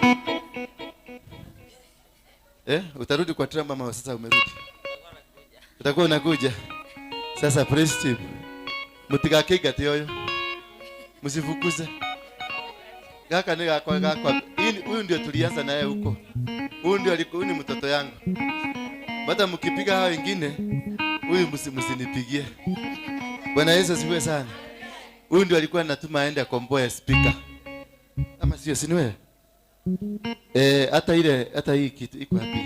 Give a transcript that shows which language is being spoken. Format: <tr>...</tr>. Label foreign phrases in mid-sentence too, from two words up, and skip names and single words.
<sw>Utarudi kwa Trump ama sasa umerudi? Utakuwa unakuja. Sasa</sw> <en>praise team.</en> <mer>Mutigakega tioyo. Msifukuze. Gaka ni gakwa.</mer> <sw>Huyu ndio tulianza naye huko. Huyu ndio alikuwa ni mtoto yangu. Bata mkipiga hao wengine, huyu msinipigie. Bwana Yesu asifiwe sana. Huyu ndio alikuwa anatuma aende akomboe speaker. Ama sio sinwe? Hata hii kitu iko wapi?</sw>